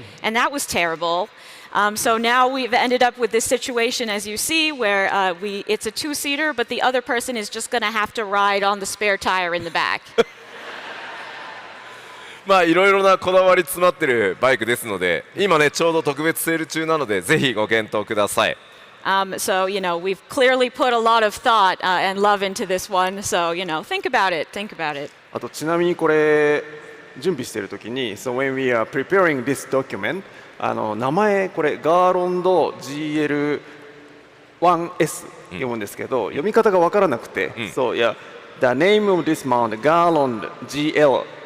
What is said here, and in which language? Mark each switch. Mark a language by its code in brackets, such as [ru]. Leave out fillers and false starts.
[en] And that was terrible. So now we've ended up with this situation, as you see, where it's a two-seater, but the other person is just going to have to ride on the spare tire in the back. [ja] まあいろいろなこだわり詰まってるバイクですので、今ねちょうど特別セール中なのでぜひご検討ください。 [en] So, you know, we've clearly put a lot of thought and love into this one. So, you know, think about it. Think about it. [ja] あとちなみにこれ準備しているときに、 [en] So when we are preparing this document、 [ja] 名前これガーロンド GL-IS 読むんですけど、読み方がわからなくて、 [en] So yeah, the name of this mount Garland GL-IS.